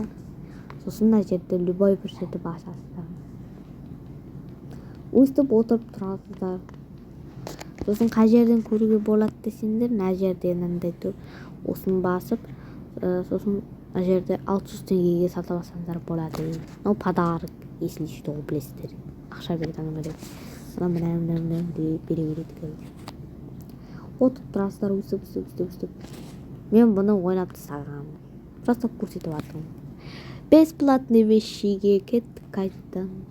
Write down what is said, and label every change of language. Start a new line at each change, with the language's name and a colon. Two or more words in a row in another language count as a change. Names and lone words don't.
Kazakh: Сосын мына жерде любой бір жерде басасыздар. Өстіп отырып тұрасыздар. Сосын қай жерден көруге болады десеңдер, мына жерде мынандай тұр. Осыны басып, сосын мына жерде 600 теңгеге сатып алсаңыздар болады.
Russian: Ол подарок, если что,
Kazakh: білесіздер. Ақша береді ана бере береді. Отырып тұрасыздар, өстіп. Мен бұны ойнап тастағам. Просто көрсетіп жатырмын. Бесплатный вещиге кеттік қайтадан.